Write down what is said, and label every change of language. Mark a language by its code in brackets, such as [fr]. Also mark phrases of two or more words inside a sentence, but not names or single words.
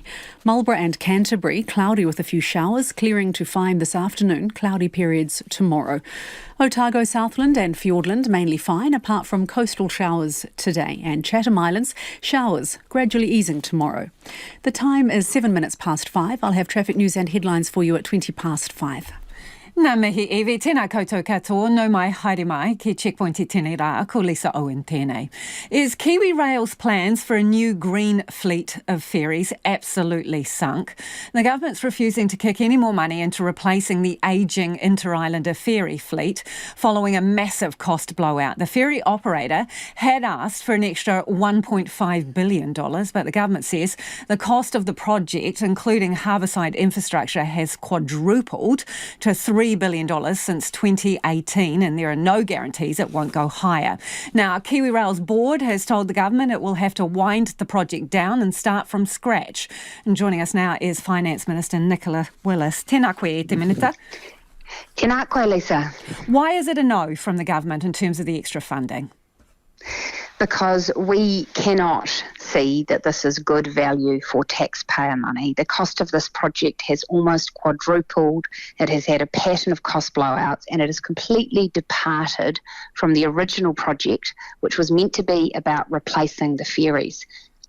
[en] Marlborough and Canterbury, cloudy with a few showers, clearing to fine this afternoon, cloudy periods tomorrow. Otago, Southland and Fiordland, mainly fine apart from coastal showers today. And Chatham Islands, showers gradually easing tomorrow. The time is 7 minutes past 5. I'll have traffic news and headlines for you at 20 past 5. [mi] Nā mihi ewe, tēnā koutou katoa, no mai haere mai, ki Checkpoint I tēnei rā, ko Lisa Owen tēnei. [en] Is Kiwi Rail's plans for a new green fleet of ferries absolutely sunk? The government's refusing to kick any more money into replacing the ageing Interislander ferry fleet following a massive cost blowout. The ferry operator had asked for an extra $1.5 billion, but the government says the cost of the project, including harbourside infrastructure, has quadrupled to $3 billion since 2018, and there are no guarantees it won't go higher. Now, Kiwi Rail's board has told the government it will have to wind the project down and start from scratch. And joining us now is Finance Minister Nicola Willis. [mi] Tēnā koe te minita. Tēnā koe, Lisa. [en] Why is it a no from the government in terms of the extra funding? Because we cannot see that this is good value for taxpayer money. The cost of this project has almost quadrupled. It has had a pattern of cost blowouts, and it has completely departed from the original project, which was meant to be about replacing the ferries.